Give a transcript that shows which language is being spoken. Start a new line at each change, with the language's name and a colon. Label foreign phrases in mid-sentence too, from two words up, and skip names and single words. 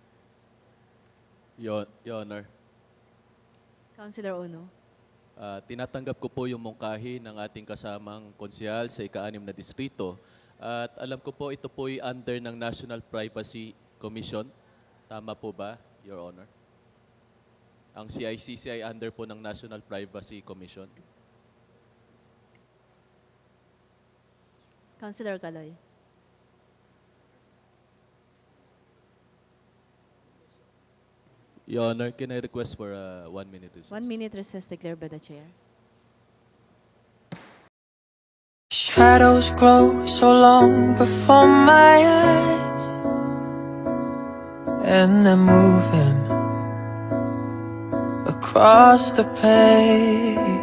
English: Your Honor. Councilor Uno.
Filipino: Tinatanggap ko po yung mungkahi ng ating kasamang konsehal sa ika-6 na distrito. At alam ko po ito po ay under ng National Privacy Commission. Tama po ba,
English: Your Honor?
Filipino: Ang CICC ay under po ng National Privacy Commission. Councilor Kaloy.
English: Your Honor, can I request for 1 minute recess? 1 minute recess declared by the Chair. Shadows grow so long before my eyes, and they're moving across the page.